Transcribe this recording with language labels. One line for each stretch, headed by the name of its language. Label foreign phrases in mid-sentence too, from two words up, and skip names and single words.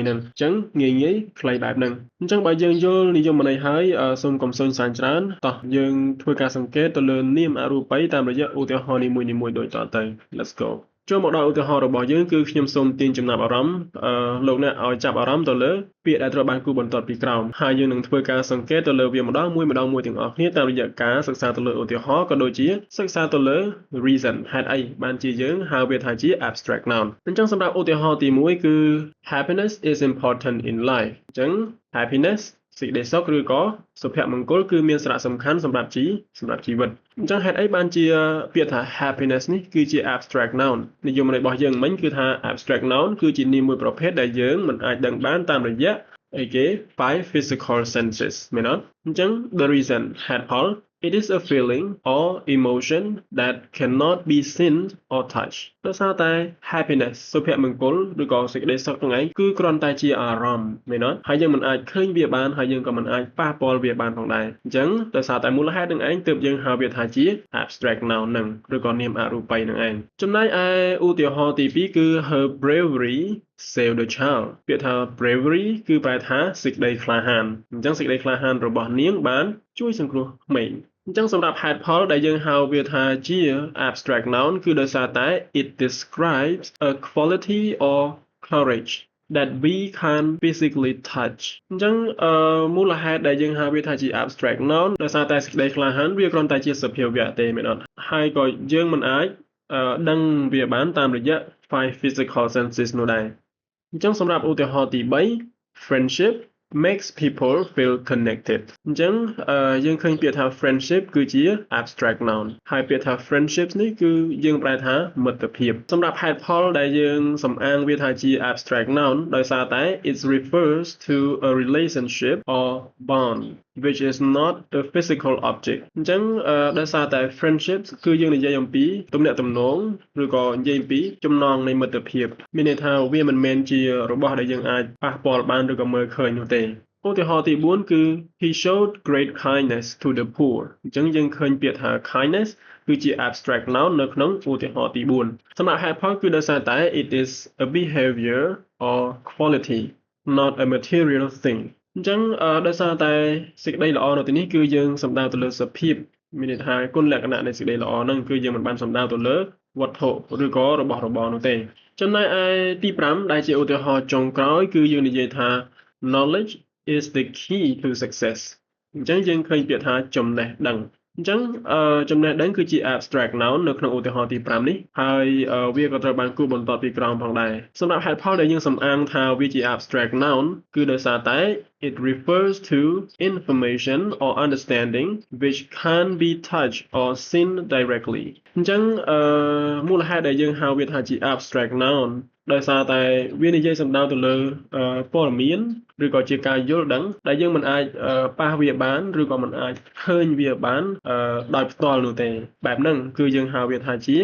Khmer: នឹងអញ្ចឹងងាយខ្លីបែបហ្នឹងអញ្ចឹងបើយើងយល់និយមន័យហើយសូមកុំសូនសានច្រើនតោះយើងធ្វើការសង្កេតទៅលើនាមអរូបីតាមរយៈឧទាហរណ៍នីមួយៗដូចតទៅ
English: Let's go
Khmer: ចូលមកដល់ឧទាហរណ៍របស់យើងគឺខ្ញុំសូមទាញចំណាប់អារម្មណ៍លោកអ្នកឲ្យចាប់អារម្មណ៍ទៅលើពាក្យដែលត្រូវបានគូបន្ទាត់ពីក្រោមហើយយើងនឹងធ្វើការសង្កេតទៅលើវាម្ដងមួយទាំងអស់គ្នាតាមរយៈការសិ ក្សាទៅលើឧទាហរណ៍ក៏ដូចជាសិក្សាទៅលើ reason ហេតុអីបានជាយើងហៅវាថាជា
English: abstract noun
Khmer: អញ្ចឹងសម្រាប់ឧទាហរណ៍ទី1គឺ
English: happiness is important in life
Khmer: អញ្ចឹង happinessសេចក្តីសុខឬក៏សុភមង្គលគឺមានសារៈសំខាន់សម្រាប់ជីវិតអញ្ចឹងហេតុអីបានជាពាក្យថា happiness នេះគឺជា
English: abstract noun
Khmer: និយមន័យរបស់យើង មិញគឺថា
English: abstract noun
Khmer: គឺជានាមមួយប្រភេទដែលយើងមិនអាចដឹងបានតាមរយៈអីគេ
English: five physical senses
Khmer: មែនអត់អញ្ចឹង
English: the reason
Khmer: ហេតុផល
English: It is a feeling or emotion that cannot be seen or touched
Khmer: ដោយសារតែ happiness សុភម ង្គលឬក៏សេចក្តីសុខហ្នឹងឯងគឺគ្រាន់តែជាអារម្មណ៍មែនអត់ហើយយើងមិនអាចឃើញវាបានហើយយើងក៏មិនអាចប៉ះពាល់វាបានផងដែរអញ្ចឹងដោយសារ តែមូលហេតុហ្នឹងឯងទើបយើងហៅវាថាជា
English: abstract noun
Khmer: ហ្នឹងឬក៏នាមអរូបីហ្នឹងឯងចំណែកឯឧទាហរណ៍ទី2គឺ her
English: bravery save the child
Khmer: ពាក្យថា bravery គឺប្រែថាសេចក្តីក្លាហានអញ្ចឹងសេចក្តីក្លាហានរបស់ នាងបានជួយសង្គ្រោះក្មេងអញ្ចឹងសម្រាប់ហេតុផលដែលយើងហៅវាថាជា
English: abstract noun
Khmer: គឺដោយសារតែ
English: it describes a quality or courage that we can physically touch
Khmer: អញ្ចឹងមូលហេតុដែលយើងហៅវាថាជា
English: abstract noun
Khmer: ដោយសារតែសេចក្តីក្លាហានវាគ្រាន់តែជាសភាវៈទេមែនអត់ហើយក៏យើងមិនអាចដឹងវាបានតាមរយៈ
English: five physical senses
Khmer: នោះដែរ អញ្ចឹងសម្រាប់ឧទាហរណ៍ទី3
English: friendship makes people feel connected
Khmer: អញ្ចឹងយើងឃើញពាក្យថា friendship គឺជា
English: abstract noun
Khmer: ហើយពាក្យថា friendships នេះគឺយើងប្រែថាមិត្តភាព សម្រាប់ហេតុផលដែលយើងសំអាងវាថាជា
English: abstract noun
Khmer: ដោយសារតែ
English: it refers to a relationship or bond which is not a physical object
Khmer: អញ្ចឹងដោយសារតែ friendships គឺយើងនិយាយអំពីទំនាក់ទំនងឬក៏និយាយអំពីចំណងនៃមិត្តភាពមានន័យថាវាមិនមែនជារបស់ដែលយើងអាចប៉ះពាល់បានឬក៏មើលឃើញនោះទេឧទាហរណ៍ទី4គឺ
English: he showed great kindness to the poor
Khmer: អញ្ចឹងយើងឃើញពាក្យថា kindness គឺជា
English: abstract noun
Khmer: នៅក្នុងឧទាហរណ៍ទី4សម្រាប់ហេតុផលគឺដោយសារ តែ
English: it is a behavior or quality not a material thing
Khmer: អញ្ចឹងដោយសារតែសេចក្តីល្អនៅទីនេះគឺយើងសំដៅទៅលើ សភាពមានន័យថាគុណលក្ខណៈនៃសេចក្តីល្អហ្នឹងគឺយើងមិនបានសំដៅទៅលើវត្ថុឬក៏របស់របរនោះទេចំណែកឯទី5ដែលជាឧទាហរណ៍ចុងក្រោយគឺយើងនិយាយថា
English: knowledge is the key to success
Khmer: អញ្ចឹងយើងឃើញពាក្យថាចំណេះដឹងអញ្ចឹងចំណេះដឹងគឺជា
English: abstract noun
Khmer: នៅក្នុងឧទាហរណ៍ទី5នេះហើយវាក៏ត្រូវបានគូសបន្ទាត់ពីក្រោមផងដែរសម្រាប់ហេតុផលដែលយើងសំ អាងថាវាជា
English: abstract noun
Khmer: គឺដោយសារតែ
English: it refers to information or understanding which can be touched or seen directly
Khmer: អញ្ចឹងមូលហេតុដែលយើងហៅវាថាជា
English: abstract noun
Khmer: ដោយសារតែវានិយាយសំដៅទៅលើព័ត៌មានឬក៏ជាការយល់ដឹងដែលយើងមិនអាចប៉ះវាបានឬក៏មិនអាចឃើញវាបានដោយផ្ទាល់នោះទេបែបហ្នឹងគឺយើងហៅវាថាជា